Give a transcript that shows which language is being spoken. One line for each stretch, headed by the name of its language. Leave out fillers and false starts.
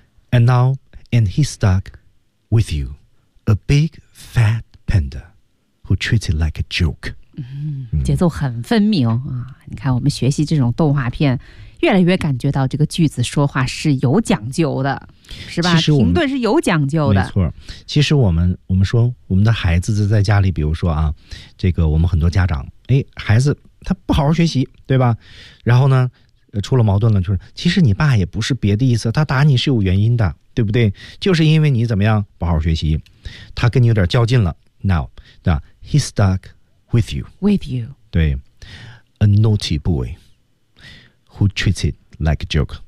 English: And now and he stuckwith you, a big fat panda who treats it like a joke.
Chinese: 节奏很分明、啊、你看我们学习这种动画片越来越感觉到这个句子说话是有讲究的，是吧，停顿是有讲究的，没错。其实我们说我们的孩子在家里，比如说啊，这个我们很多家长，哎，孩子他不好好学习，对吧，然后呢出了矛盾了，就是其实你爸也不是别的意思，他打你是有原因的，对不对，就是因为你怎么样不好好学习，他跟你有点较劲了。
English: Now he's stuck with you. With you.
Chinese: 对。
English: A naughty boy who treats it like a joke.